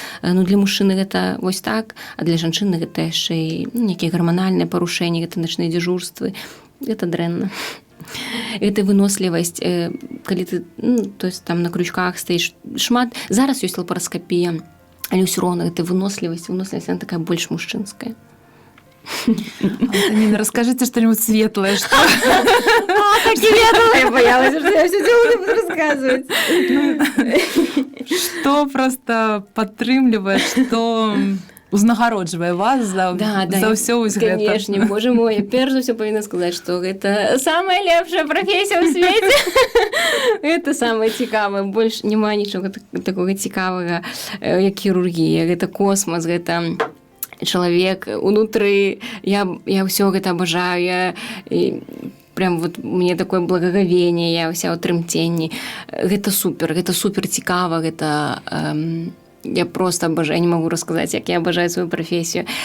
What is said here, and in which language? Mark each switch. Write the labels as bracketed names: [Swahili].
[Belarusian] Ну, для мужчыны гэта вось так, а для жанчыны гэта яшчэ і некія гарманальныя парушэнні, гэта начныя дзяжурствы. Гэта дрэнна. Гэта вынослівасць, калі ты, ну, то есть там на крючках стаіш шмат. Зараз ёсць лапараскапія, але ўсё роўна гэта вынослівасць, яна такая больш мужчынская. [Russian] Антонина, расскажите что-нибудь светлое. Что... Я боялась, что я все дело не буду рассказывать. [Belarusian] Что просто падтрымлівае, што узнагароджвае вас за ўсё вось гэта? Конечно, боже мой, я перш за ўсё павінна сказаць, што гэта самая лепшая прафесія ў свеце. Гэта самае цікавае, больш няма нічога такога цікавага, як хірургія, гэта космас, гэта чалавек унутры, я ўсё гэта абажаю, прям вот мне такое благаговение, я ўся ў трымценні. Гэта супер цікава, гэта... [Russian] Я просто обожаю, я не могу рассказать, как я обожаю свою профессию.